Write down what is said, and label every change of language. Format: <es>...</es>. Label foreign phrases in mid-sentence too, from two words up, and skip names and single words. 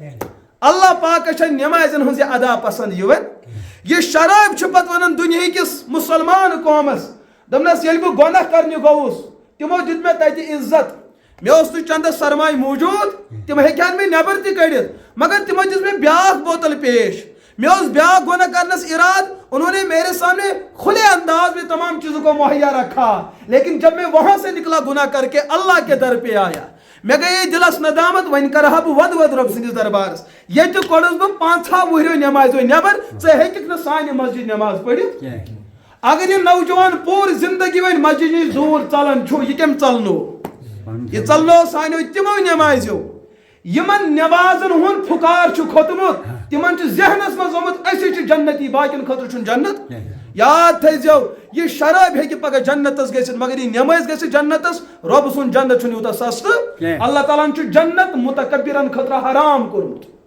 <ks>اللہ پاکس چھِ نمازن ہٕنٛز یہِ ادا پسند یِوان یہ شراب چھ پتہ ونان دنیا کس مسلمان قومس دپنس یل بہ گناہ کرنہِ گوس تمو دت مے تتہ عزت مے اوس نہٕ چندس سرمایہ موجود تم ہیکہن مے نیبر تہ کڑِتھ مگر تمو دژ مے بیاکھ بوتل پیش مے اوس بیاکھ گناہ کرنس اراد</ks> <ur>انہوں نے میرے سامنے کھلے انداز میں تمام چیزوں کو مہیا رکھا لیکن جب میں وہاں سے نکلا گناہ کر کے اللہ کے در پہ آیا</ur> <ks>مے گئی دلس ندامت ون کرہا بہ ود رب سندس دربارس یہ کوڑس بہ 5 وہرو نماز نیبر ژٕ ہیککھ نہٕ سانہِ مسجد نماز پڑھت اگر یہ نوجوان پور زندگی ون مسجد نش دور ژلان چھُ یہ کم ژلنو یہ ژلنو سانیو تمو نمازیو یمن نمازن ہند پھکار چھُ کھوتمت تمن چھ ذہنس مز آمت أسۍ چھِ جنتی باقین خاطر چھُنہٕ جنت یاد تھٲیزیو یہ شراب ہیکہِ پگہ جنتس گژھِتھ مگر یہ نماز گژھِ جنتس رب سُنٛد جنت چھُنہٕ یوٗتاہ سستہٕ اللہ تعالیٰ ہن چھُ جنت متکبرن خٲطرٕ حرام کوٚرمُت</ks>